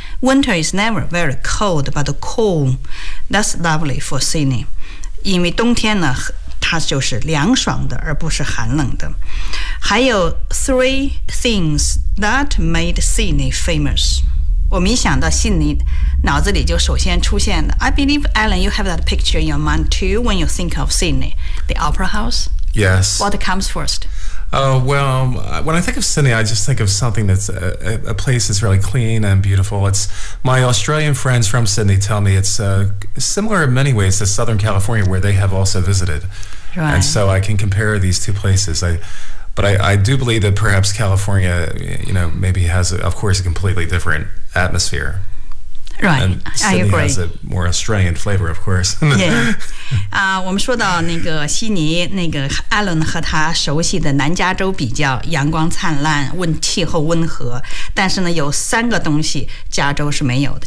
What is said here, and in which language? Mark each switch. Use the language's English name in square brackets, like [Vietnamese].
[English] Winter is never very cold, but cool. That's lovely for Sydney. [Chinese] 因为冬天呢，它就是凉爽的，而不是寒冷的。还有 [English] three things that made Sydney famous. [Chinese] 我们一想到悉尼，脑子里就首先出现的。 [English] I believe, Alan, you have that picture in your mind too when you think of Sydney. The Opera House? Yes. What comes first? Well, when I think of Sydney, I just think of something that's a place that's really clean and beautiful. It's, my Australian friends from Sydney tell me it's similar in many ways to Southern California where they have also visited. Right. And so I can compare these two places. But I do believe that perhaps California, you know, maybe has, of course, a completely different atmosphere. Right, and I agree. And Sydney has a more Australian flavor, of course. Yeah. [Chinese] 我们说到那个悉尼，那个 Alan 和他熟悉的南加州比较，阳光灿烂，气候温和。但是呢，有三个东西加州是没有的。